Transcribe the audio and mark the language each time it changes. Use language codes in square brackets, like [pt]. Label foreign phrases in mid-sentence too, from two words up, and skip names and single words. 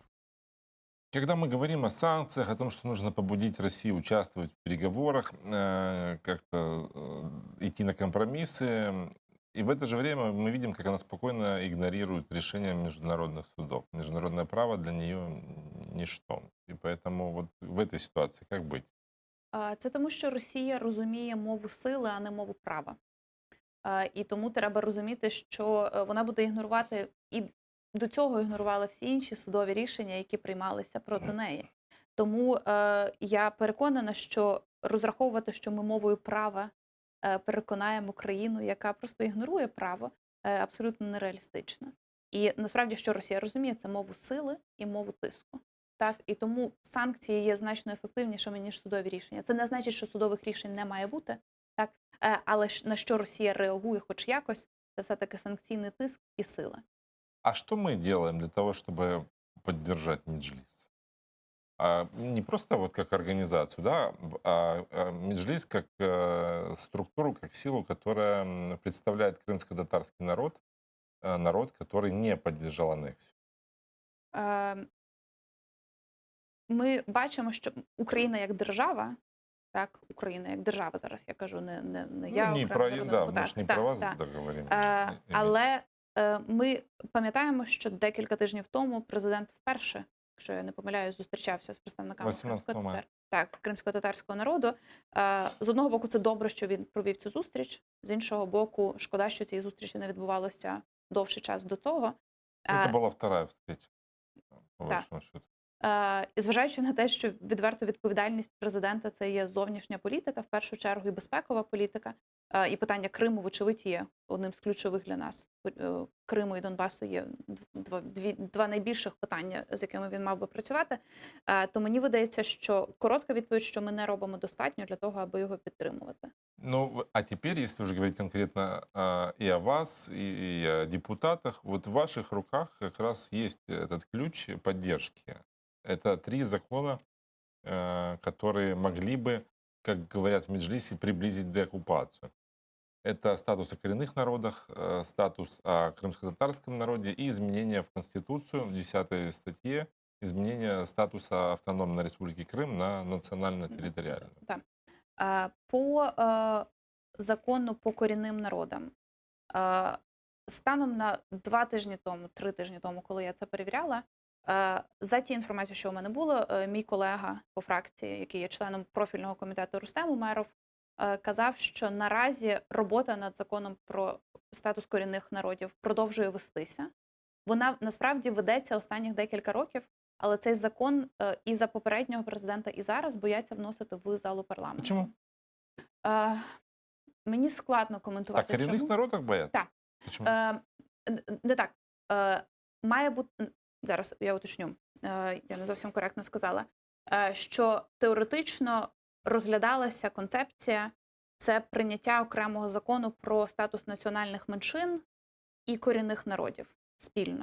[ru] Когда мы говорим о санкциях, о том, что нужно побудить Россию участвовать в переговорах, как-то идти на компромиссы, и в это же время мы видим, как она спокойно игнорирует решения международных судов. Международное право для нее ничто. И поэтому вот в этой ситуации как быть? [uk] Це тому, що Росія розуміє мову сили, а не мову права. І тому треба розуміти, що вона буде ігнорувати, і до цього ігнорувала всі інші судові рішення, які приймалися проти неї. Тому я переконана, що розраховувати, що ми мовою права переконаємо країну, яка просто ігнорує право, абсолютно нереалістично. І насправді, що Росія розуміє, це мову сили і мову тиску. Так? І тому санкції є значно ефективнішими, ніж судові рішення. Це не значить, що судових рішень не має бути, так? Але на що Росія реагує хоч якось, це все-таки санкційний тиск і сила. [ru] А что мы делаем для того, чтобы поддержать Меджлис? Не просто вот как организацию, да, а Меджлис как структуру, как силу, которая представляет крымско-татарский народ, народ, который не поддержал аннексию. [uk] Ми бачимо, що Україна як держава, так, Україна як держава, зараз я кажу, не я не окремо про, народному [ru] да, мы [uk] депутату. [ru] же не [uk] Так, [ru] про вас [uk] так. [ru] говорим. [uk] Але ми пам'ятаємо, що декілька тижнів тому президент вперше, якщо я не помиляюсь, зустрічався з представниками [ru] 18 мая. [uk] кримсько-татарського народу. З одного боку, це добре, що він провів цю зустріч. З іншого боку, шкода, що цієї зустрічі не відбувалося довший час до того. [ru] Это была вторая встреча, по Да. большому счету. [uk] І зважаючи на те, що відверто відповідальність президента це є зовнішня політика, в першу чергу і безпекова політика, і питання Криму, вочевидь, є одним з ключових для нас. Криму і Донбасу є два найбільших питання, з якими він мав би працювати. То мені видається, що коротка відповідь, що ми не робимо достатньо для того, аби його підтримувати. [ru] Ну, а теперь, если уже говорить конкретно и о вас, и о депутатах, вот в ваших руках как раз есть этот ключ поддержки. Это 3 закона, которые могли бы, как говорят в Меджлисе, приблизить деоккупацию. Это статус о коренных народах, статус о крымско-татарском народе и изменения в Конституцию в 10 статье, изменение статуса автономной республики Крым на национально-территориальную. [uk] Так. По закону по корінним народам. Станом на 2 тижні тому, 3 тижні тому, коли я це перевіряла, за ті інформації, що у мене було, мій колега по фракції, який є членом профільного комітету Рустем Умеров, казав, що наразі робота над законом про статус корінних народів продовжує вестися. Вона насправді ведеться останніх декілька років, але цей закон і за попереднього президента, і зараз бояться вносити в залу парламенту. [ru] Почему? [uk] Мені складно [ru] О [uk] коментувати, [ru] коренных [uk] чому. [ru] народах боятся? [uk] Так. [ru] Почему? [uk] Не так. Має бути, зараз я уточню, я не зовсім коректно сказала, що теоретично розглядалася концепція, це прийняття окремого закону про статус національних меншин і корінних народів спільно.